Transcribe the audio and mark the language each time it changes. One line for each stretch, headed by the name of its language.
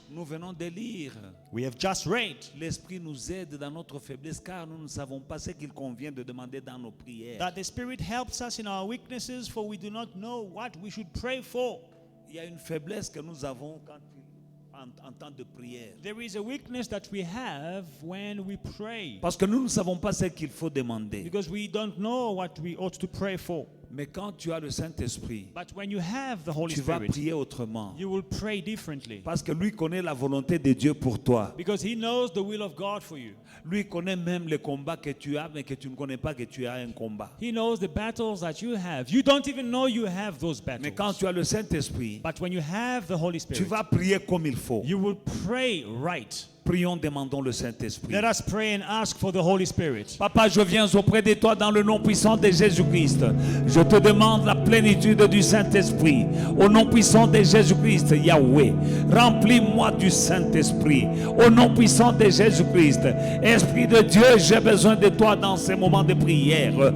French: Nous venons de lire.
English: We have just read
French: L'Esprit nous aide dans notre faiblesse, car nous ne savons pas ce qu'il convient de demander dans nos prières.
English: that the Spirit helps us in our weaknesses, for we do not know what we should pray for.
French: Il y a une faiblesse que nous avons en temps de prière.
English: There is a weakness that we have when we pray,
French: Parce que nous ne savons pas ce qu'il faut demander.
English: because we don't know what we ought to pray for.
French: Mais quand tu as le Saint-Esprit,
English: But when you have the Holy
French: tu vas
English: Spirit,
French: prier autrement.
English: you will pray differently,
French: Parce que lui connaît la volonté de Dieu pour toi.
English: because he knows the will of God for you.
French: Lui connaît même les combats que tu as, mais que tu ne connais pas que tu as un combat.
English: He knows the battles that you have. You don't even know you have those
French: Mais quand
English: battles.
French: tu as le Saint-Esprit,
English: But when you have the Holy Spirit,
French: vas prier comme il faut.
English: you will pray right.
French: Prions, demandons le Saint-Esprit.
English: Let us pray and ask for the Holy Spirit.
French: Papa, je viens auprès de toi dans le nom puissant de Jésus-Christ. Je te demande la plénitude du Saint-Esprit. Au nom puissant de Jésus-Christ, Yahweh, remplis-moi du Saint-Esprit. Au nom puissant de Jésus-Christ, Esprit de Dieu, j'ai besoin de toi dans ces moments de prière.